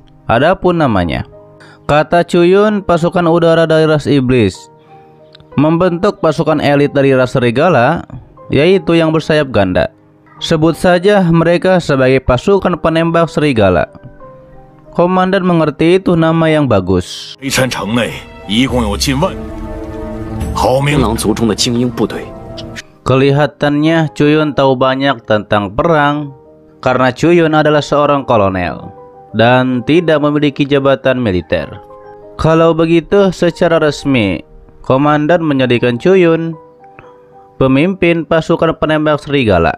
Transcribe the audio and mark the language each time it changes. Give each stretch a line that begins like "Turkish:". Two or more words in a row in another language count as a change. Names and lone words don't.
Indonesian: Adapun namanya, kata Chuyun, pasukan udara dari ras iblis membentuk pasukan elit dari ras serigala, yaitu yang bersayap ganda. Sebut saja mereka sebagai pasukan penembak serigala. Komandan mengerti itu nama yang bagus.
Chinese: 黑川城内一共有近万。天狼族中的精英部队。
Indonesian: Kelihatannya Chuyun tahu banyak tentang perang karena Chuyun adalah seorang kolonel dan tidak memiliki jabatan militer. Kalau begitu, secara resmi komandan menjadikan Chuyun pemimpin pasukan penembak serigala.